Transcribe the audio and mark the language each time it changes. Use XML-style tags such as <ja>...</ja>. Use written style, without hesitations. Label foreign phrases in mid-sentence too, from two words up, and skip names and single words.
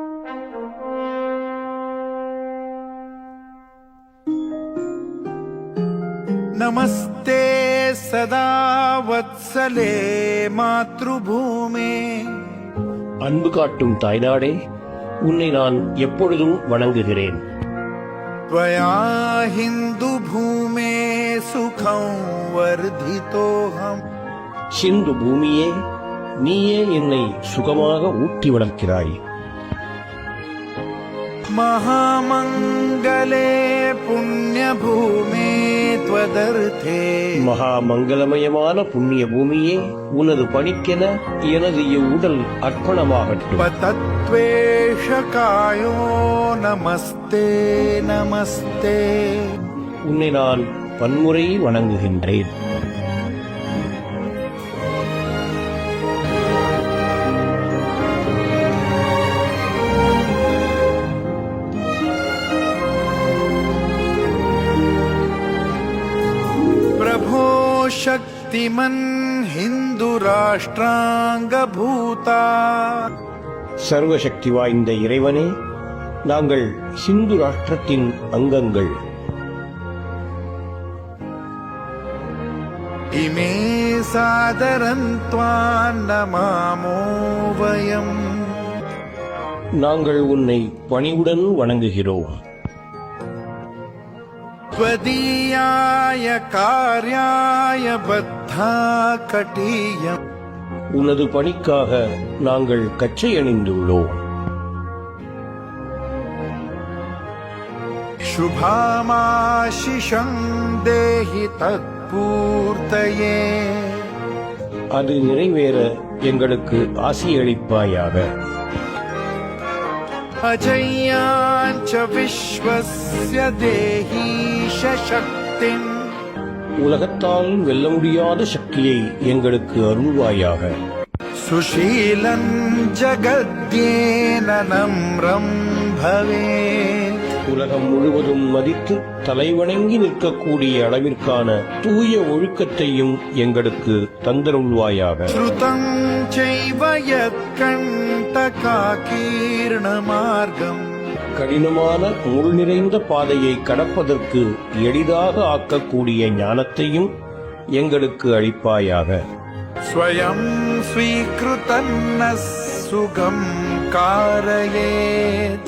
<sa>நமஸ்தே சதா வத்சலே மாத்ருபூமே.</sa> <ta>அன்பு காட்டும் தாய்நாடே, உன்னை நான் எப்பொழுதும் வணங்குகிறேன்.</ta> <sa>त्वया हिंदु भूमे सुखं वर्धितोऽहम्.</sa> <ta>சிந்து பூமியே, நீயே என்னை சுகமாக ஊட்டி வளர்க்கிறாய்.</ta> <sa>महामंगले पुण्यभूमे त्वदर्थे.</sa> <ta>மகா மங்களமயமான புண்ணிய பூமியே, உனது பணிக்கென எனது இவ்வுடல் அர்ப்பணமாகட்டும்.</ta> <sa>पतत्वेषकायो नमस्ते नमस्ते.</sa> <ta>உன்னை நான் பன்முறை வணங்குகின்றேன்.</ta> <sa>प्रभो शक्तिमन् हिंदु राष्ट्रांगभूता.</sa> <ta>சர்வசக்தி வாய்ந்த இறைவனே, நாங்கள் சிந்து ராஷ்டிரத்தின் அங்கங்கள்.</ta> <sa>इमे सादरं त्वां नमामो वयम्.</sa> <ta>நாங்கள் உன்னை பணிவுடன் வணங்குகிறோம்.</ta> <sa>त्वदीयाय कार्याय बद्धा कटीयम्.</sa> <ta>உனது பணிக்காக நாங்கள் கச்சை அணிந்துள்ளோம்.</ta> <sa>शुभामाशिषं देहि तत्पूर्तये.</sa> <ta>அது நிறைவேற எங்களுக்கு ஆசியளிப்பாயாக.</ta> <sa>अजय्याञ्च विश्वस्य देहि शक्तिम्.</sa> <ta>உலகத்தால் வெல்ல முடியாத சக்தியை எங்களுக்கு அருள்வாயாக.</ta> <sa>सुशीलं जगद्येन नम्रं भवेत्.</sa> <ta>உலகம் முழுவதும் மதித்து தலைவணங்கி நிற்கக்கூடிய அளவிற்கான தூய ஒழுக்கத்தையும் எங்களுக்கு தந்தருள்வாயாக.</ta> <sa>श्रुतं चैव यत्कण्टकाकीर्णमार्गम्.</sa> <ta>கடினமான முள் நிறைந்த பாதையை கடப்பதற்கு எளிதாக ஆக்கக்கூடிய ஞானத்தையும் எங்களுக்கு அளிப்பாயாக.</ta> <sa>स्वयं स्वीकृतन्न सुगं कारयेत्.</sa>